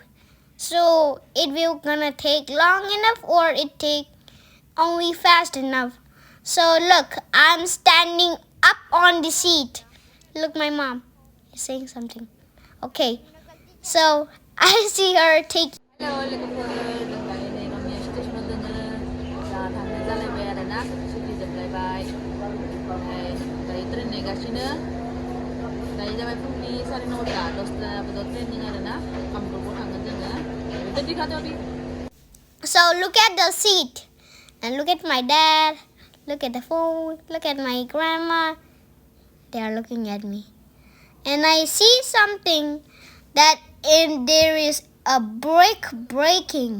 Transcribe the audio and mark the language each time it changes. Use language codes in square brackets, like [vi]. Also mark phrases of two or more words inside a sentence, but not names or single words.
[en] So it will gonna take long enough or it take only fast enough. So look, I'm standing up on the seat. Look, my mom is saying something. Okay, so I see her take. [brx] Hello लोगोफोर दायो नै स्टेशनाव दोङो जा थांनो जालायबाय आरो ना सुटि जोबलायबाय दायो ट्रेन नेगासिनो दायो जाबाय फुंनि 9:30 10ता बाजाव ट्रेनिं आरो ना कामरुपाव थांगोन जोङो रेडि खालामदो [en] So look at the seat and look at my dad. Look at the phone. Look at my grandma. They are looking at me. And I see something that there is a brick breaking.